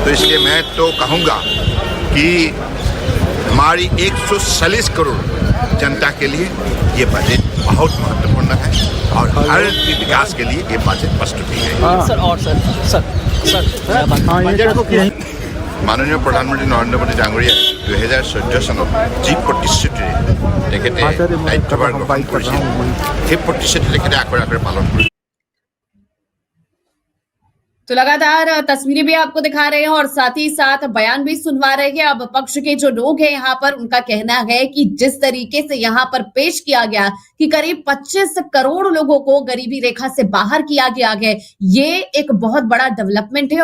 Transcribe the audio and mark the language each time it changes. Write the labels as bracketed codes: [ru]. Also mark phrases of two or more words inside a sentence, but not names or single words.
[hi] तो इसलिए मैं तो कहूँगा कि हमारी 140 करोड़ जनता के लिए ये बजट बहुत महत्वपूर्ण है और हर विकास के लिए ये बजट प्रस्तुति है। सर और सर बजट को [as] মাননীয় প্ৰধানমন্ত্ৰী নৰেন্দ্ৰ মোদী ডাঙৰীয়া 2014 চনত যি প্ৰতিশ্ৰুতিৰে তেখেতে দায়িত্বভাৰ গ্ৰহণ কৰিছিল, সেই প্ৰতিশ্ৰুতি তেখেতে আখৰে পালন কৰিছে। [hi] तो लगातार तस्वीरें भी आपको दिखा रहे हैं और साथ ही साथ बयान भी सुनवा रहे हैं। अब पक्ष के जो लोग हैं यहाँ पर, उनका कहना है कि जिस तरीके से यहाँ पर पेश किया गया कि करीब 25 करोड़ लोगों को गरीबी रेखा से बाहर किया गया है, ये एक बहुत बड़ा डेवलपमेंट है।